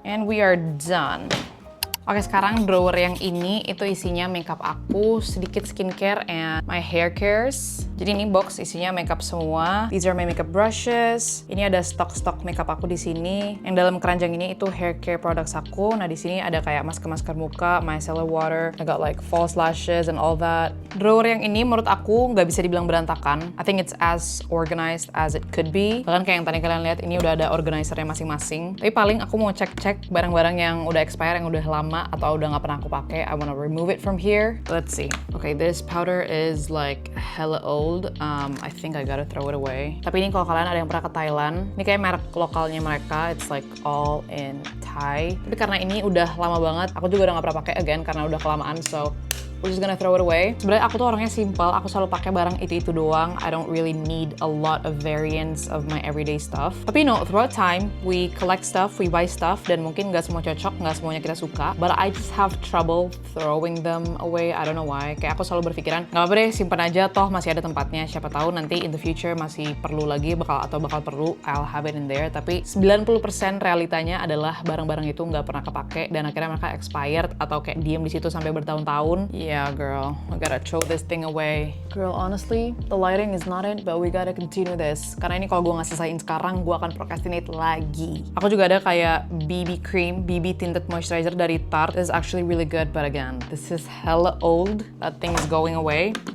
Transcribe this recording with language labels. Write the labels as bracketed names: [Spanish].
[English] And we are done. [Indonesian] Oke, sekarang drawer yang ini itu isinya makeup aku, sedikit skincare [English] and my hair cares. [Indonesian] Jadi ini box isinya makeup semua. [English] These are my makeup brushes. [Indonesian] Ini ada stok-stok makeup aku di sini. Yang dalam keranjang ini itu hair care products aku. Nah, di sini ada kayak masker-masker muka, micellar water. [English] I got like false lashes and all that. [Indonesian] Drawer yang ini menurut aku nggak bisa dibilang berantakan. [English] I think it's as organized as it could be. [Indonesian] Bahkan kayak yang tadi kalian lihat, ini udah ada organizernya masing-masing. Tapi paling aku mau cek-cek barang-barang yang udah expire, yang udah lama atau udah nggak pernah aku pakai. [English] I wanna remove it from here. Let's see. Okay, this powder is like hella old. I think I gotta throw it away. [Indonesian] Tapi ini kalau kalian ada yang pernah ke Thailand, ini kayak merek lokalnya mereka. [English] It's like all in Thai. [Indonesian] Tapi karena ini udah lama banget, aku juga udah nggak pernah pakai again karena udah kelamaan. [English] So we're just gonna throw it away. [Indonesian] Sebenarnya aku tuh orangnya simple. Aku selalu pakai barang itu doang. [English] I don't really need a lot of variants of my everyday stuff. [Indonesian] Tapi no, [English] throughout time, we collect stuff, we buy stuff, [Indonesian] dan mungkin nggak semua cocok, nggak semuanya kita suka. [English] But I just have trouble throwing them away. I don't know why. [Indonesian] Kayak aku selalu berpikiran, nggak apa-apa deh, simpan aja. Toh masih ada tempatnya. Siapa tahu nanti [English] in the future [Indonesian] masih perlu lagi, bakal perlu. [English] I'll have it in there. [Indonesian] Tapi 90% realitanya adalah barang-barang itu nggak pernah kepake dan akhirnya mereka expired atau kayak diem di situ sampai bertahun-tahun. [English] Yeah, girl, I gotta throw this thing away. Girl, honestly, the lighting is not it, but we gotta continue this. [Indonesian] Karena ini kalau gue nggak selesaiin sekarang, gue akan procrastinate lagi. Aku juga ada kayak BB cream, BB tinted moisturizer dari Tarte. [English] This is actually really good, but again, this is hella old. That thing is going away.